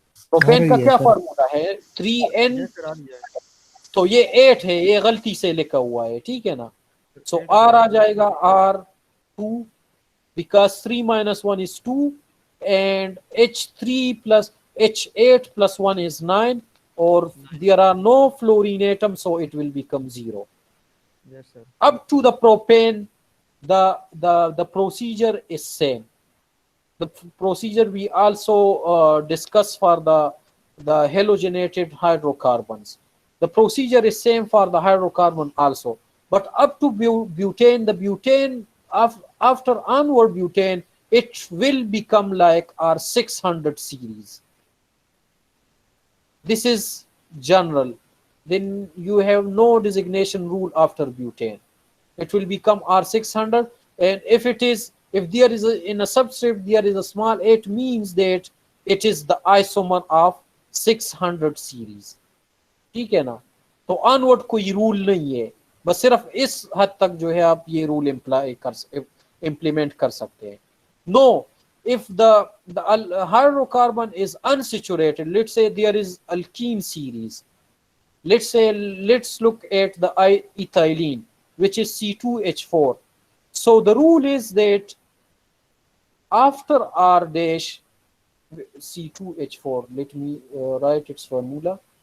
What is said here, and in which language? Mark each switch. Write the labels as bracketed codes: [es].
[hi] Propane का क्या formula है? 3n, तो ये 8 है, ये गलती से लिखा हुआ है, ठीक है ना. [en] So R [hi] आ जाएगा [en] R2, because 3 minus 1 is 2, and H3 plus H8 plus 1 is 9, or there are no fluorine atoms, so it will become 0. Yes, sir. Up to the propane, the procedure is same. The procedure we also discuss for the halogenated hydrocarbons. The procedure is same for the hydrocarbon also. But up to butane, the butane, after onward butane, it will become like our 600 series. This is general. Then you have no designation rule after butane. It will become R600, and if there is in a subscript there is a small 8, means that it is the isomer of 600 series. [hi] ठीक है ना. तो onward कोई rule नहीं है, बस सिर्फ इस हद तक जो है आप ये रूल implement कर सकते हैं. [en] No, if the hydrocarbon is unsaturated, let's say there is alkene series, let's look at the ethylene, which is C2H4. So the rule is that after R dash C2H4, let me write its formula.